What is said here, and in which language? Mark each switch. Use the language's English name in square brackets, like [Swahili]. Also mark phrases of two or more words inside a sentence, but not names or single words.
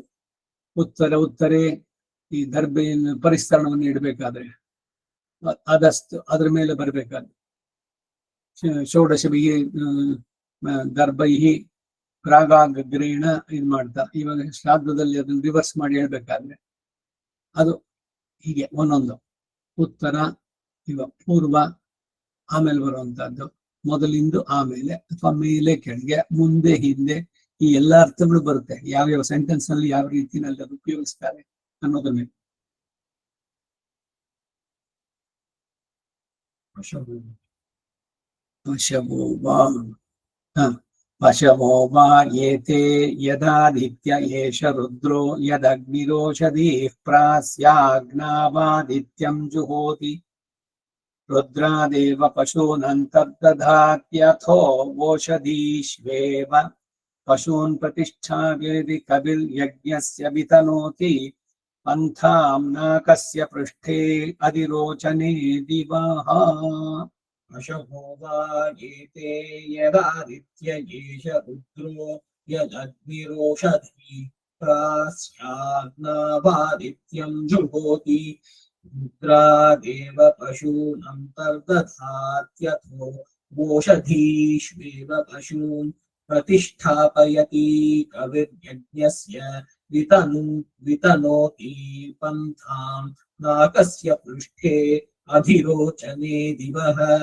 [Kannada] ಉತ್ತರೆ ಈ ದರ್ಬೆಯನ್ನು ಪರಿಸ್ತರಣವನ್ನು ಇಡಬೇಕಾದ್ರೆ ಅದಸ್ತು ಅದ್ರ ಮೇಲೆ ಬರಬೇಕಾದ್ರೆ [Sanskrit] ಷೋಡಶಭಿ ದರ್ಭೈಹಿ ಪ್ರಾಗಾಗ್ರೇಣ [Kannada] ಇದು ಮಾಡ್ತಾ, ಇವಾಗ ಶ್ರಾದ್ದದಲ್ಲಿ ಅದನ್ನು ರಿವರ್ಸ್ ಮಾಡಿ ಹೇಳ್ಬೇಕಾದ್ರೆ ಅದು ಹೀಗೆ ಒಂದೊಂದು ಉತ್ತರ, ಇವಾಗ ಪೂರ್ವ, ಆಮೇಲೆ ಬರುವಂತಹದ್ದು, ಮೊದಲಿಂದು ಆಮೇಲೆ, ಅಥವಾ ಮೇಲೆ ಕೆಳಗೆ, ಮುಂದೆ ಹಿಂದೆ, ಈ ಎಲ್ಲಾ ಅರ್ಥಗಳು ಬರುತ್ತೆ. ಯಾವ್ಯಾವ ಸೆಂಟೆನ್ಸ್ ನಲ್ಲಿ ಯಾವ ರೀತಿನಲ್ಲಿ ಅದು ಉಪಯೋಗಿಸ್ತಾರೆ ಅನ್ನೋದ್ರ ಮೇಲೆ. [Sanskrit] ಪಶವೋ ವಾ ಏತೆ ಯದಾದಿತ್ಯ ಏಷ ರುದ್ರೋ ಯದಗ್ನಿರೋಷಧೀಃ ಪ್ರಾಸ್ಯಾಗ್ನಾವಾದಿತ್ಯಂ ಜುಹೋತಿ ರುದ್ರಾದೇವ ಪಶೂನಂತರ್ದಧಾತ್ಯಥೋ ಓಷಧೀಶ್ವೇವ ಪಶೂನ್ ಪ್ರತಿಷ್ಠಾವೇದಿ ಕವಿಲ್ ಯಜ್ಞಸ್ಯ ವಿತನೋತಿ ಪಂಥಾಂ ನಾಕಸ್ಯ ಪೃಷ್ಠೇ ಅಧಿರೋಚನೆ ದಿವಃ. पशवो वा एते यदादित्य एष रुद्रो यदग्निरोषधीः प्रास्याग्नावादित्यं जुहोति रुद्रादेव पशूनन्तर्दधात्यथो ओषधीष्वेव पशून् प्रतिष्ठापयति कविर्यज्ञस्य वितनोति पन्थां नाकस्य पृष्ठे अधिरोचने दिवः.